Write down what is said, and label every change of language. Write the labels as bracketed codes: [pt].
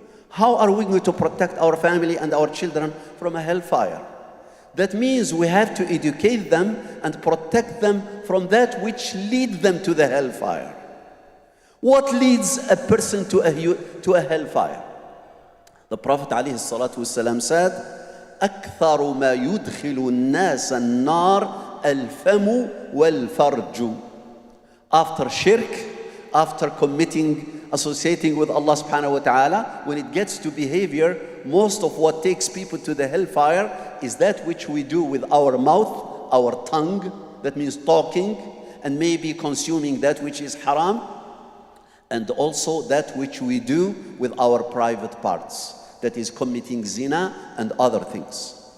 [en] How are we going to protect our family and our children from a hellfire? That means we have to educate them and protect them from that which leads them to the hellfire. What leads a person to a hellfire? The Prophet ﷺ said, [ar] أكثر ما يدخل الناس النار الفم والفرج. [en] After shirk, after associating with Allah subhanahu wa ta'ala, when it gets to behavior, most of what takes people to the hellfire is that which we do with our mouth, our tongue, that means talking, and maybe consuming that which is haram, and also that which we do with our private parts, that is committing zina and other things.